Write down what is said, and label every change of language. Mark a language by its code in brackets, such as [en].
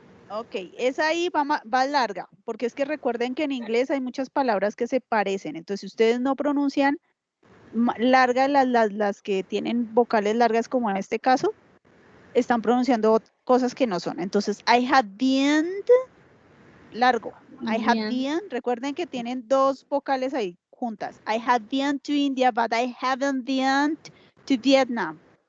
[es] Ok, esa ahí va larga, porque es que recuerden que en inglés hay muchas palabras que se parecen. Entonces, si ustedes no pronuncian largas las que tienen vocales largas, como en este caso, están pronunciando cosas que no son. Entonces, [en] I have been, [es] largo. [en] I have been, [es] recuerden que tienen dos vocales ahí juntas. [en] I have been to India, but I haven't been to Vietnam.